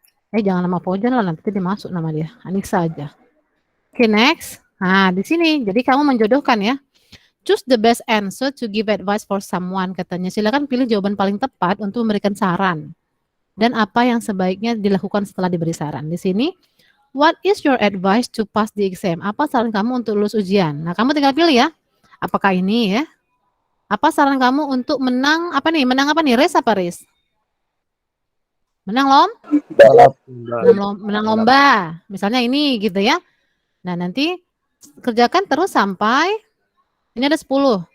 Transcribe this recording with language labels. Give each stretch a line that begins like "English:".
Indonesian: Jangan nama Faujan lah, nanti dimasuk nama dia. Anissa aja. Oke,
English: next.
Indonesian: Nah, di sini. Jadi kamu menjodohkan ya.
English: Choose the best answer to give advice for someone,
Indonesian: katanya. Silakan pilih jawaban paling tepat untuk memberikan saran. Dan apa yang sebaiknya dilakukan setelah diberi saran. Di sini,
English: what is your advice to pass the exam?
Indonesian: Apa saran kamu untuk lulus ujian? Nah, kamu tinggal pilih ya. Apakah ini ya? Apa saran kamu untuk menang apa nih? Menang apa nih? Race apa race? Menang menang lomba. Misalnya ini gitu ya. Nah, nanti kerjakan terus sampai ini ada 10.